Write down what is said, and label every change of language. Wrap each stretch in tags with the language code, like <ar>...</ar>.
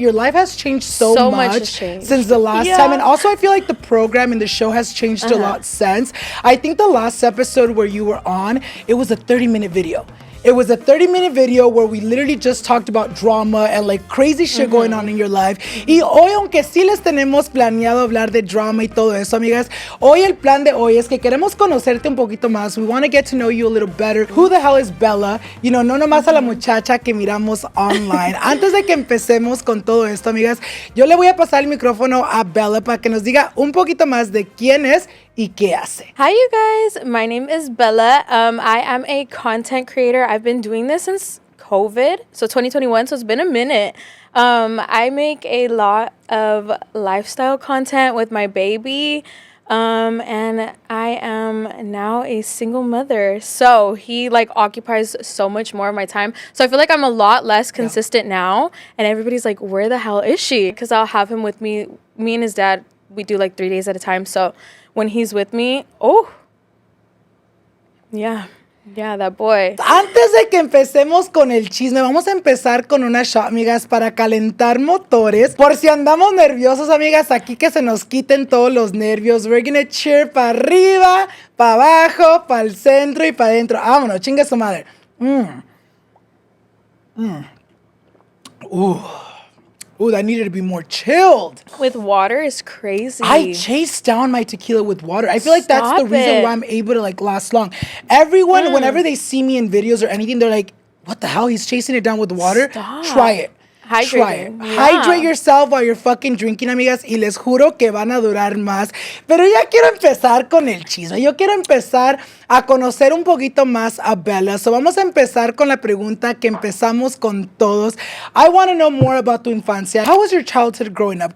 <en>Your life has changed so much has changed since the last time. And also, I feel like the program and the show has changed a lot since. I think the last episode where you were on, it was a 30-minute video. It was a 30-minute video where we literally just talked about drama and like crazy shit going on in your life.</en> <es>Y hoy, aunque sí les tenemos planeado hablar de drama y todo eso, amigas, hoy el plan de hoy es que queremos conocerte un poquito más.</es> <en>We want to get to know you a little better. Who the hell is Bella? You know,</en> <es>no nomás a la muchacha que miramos</es> <en>online.</en> <es>Antes de que empecemos con todo esto, amigas, yo le voy a pasar el micrófono a Bella para que nos diga un poquito más de quién es y qué hace.</es> <en>Hi, you guys. My name is Bella. I am a content creator. I've been doing this since COVID, so 2021, so it's been a minute. I make a lot of lifestyle content with my baby, and I am now a single mother, so he like occupies so much more of my time. So I feel like I'm a lot less consistent now, and everybody's like, where the hell is she? Because I'll have him with me and his dad, we do like 3 days at a time, so when he's with me, yeah, that boy.</en> <es>Antes de que empecemos con el chisme, vamos a empezar con una shot, amigas, para calentar motores. Por si andamos nerviosos, amigas, aquí que se nos quiten todos los nervios.</es> <en>We're gonna cheer</en> <es>para arriba, para abajo, para el centro y para adentro. Vámonos, chinga su madre.</es> <en>Ooh, that needed to be more chilled. With water is crazy. I chase down my tequila with water. I feel like that's the Stop reason it. why I'm able to like last long. Everyone, whenever they see me in videos or anything, they're like, what the hell? He's chasing it down with water? Stop. Try it. Try it. Hydrating. Yeah. Hydrate yourself while you're fucking drinking, amigas,</en> <es>y les juro que van a durar más. Pero ya quiero empezar con el chisme. Yo quiero empezar a conocer un poquito más a Bella. So vamos a empezar con la pregunta que empezamos con todos.</es> <en>I want to know more about</en> <es>tu infancia.</es> <en>How was your childhood growing up?</en>